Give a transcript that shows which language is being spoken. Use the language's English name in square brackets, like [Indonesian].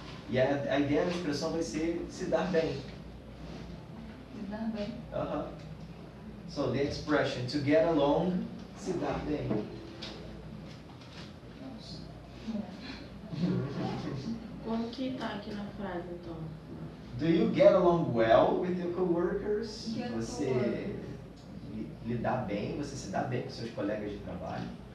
[Portuguese] E a ideia da expressão vai ser se dar bem. Se dar bem. [English] So the expression to get along, [Portuguese] se dar bem. Como que tá aqui na frase, então? [English] Do you get along well with your coworkers? Get [Portuguese] Você [English] along. [Portuguese] lidar bem, você se dá bem com seus colegas de trabalho?